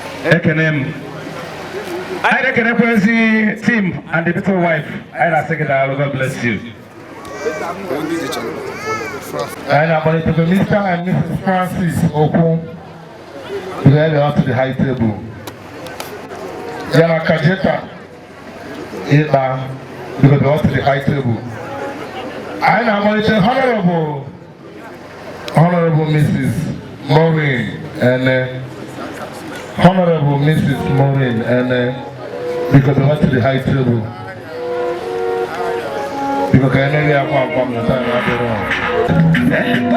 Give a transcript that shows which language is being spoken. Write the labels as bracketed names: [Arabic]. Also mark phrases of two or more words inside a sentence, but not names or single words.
[Igbo] Ekene m. Anyị na-ekenekwezi [English] team and the little wife. [Igbo] Anyị na-asị gị daalụ, [English] God bless you. [Igbo] Anyị na-akpọlitekwa [English] Mister and Missus [Igbo] Francis Okwu. [English] We are up to the high table. [Igbo] Ya na Kajeta Ịkpa, [English] because we are up to the high table. [Igbo] Anyị na-akpọlite Honorable, Honorable Missus Maureen Ene. Honorable Missus Maureen Ene, [English] because we are up to the high table. Because I know we are one from the time I did wrong.